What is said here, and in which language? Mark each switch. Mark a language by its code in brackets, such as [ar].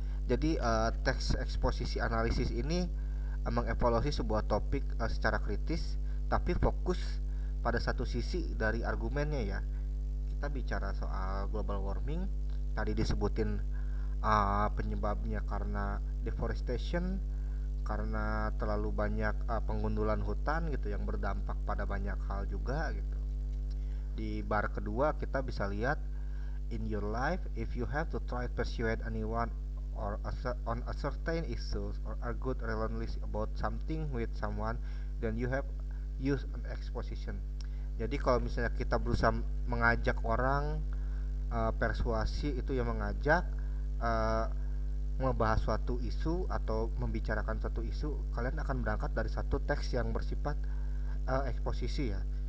[id] Jadi teks eksposisi analisis ini mengevaluasi sebuah topik secara kritis tapi fokus pada satu sisi dari argumennya ya. Kita bicara soal global warming, tadi disebutin penyebabnya karena deforestation, karena terlalu banyak pengundulan hutan gitu yang berdampak pada banyak hal juga gitu. Di bar kedua kita bisa lihat, [en] in your life if you have to try to persuade anyone or on a certain issues or argue relentlessly about something with someone, then you have use an exposition. [id] Jadi kalau misalnya kita berusaha mengajak orang, persuasi itu yang mengajak membahas suatu isu atau membicarakan suatu isu, kalian akan berangkat dari satu teks yang bersifat eksposisi ya.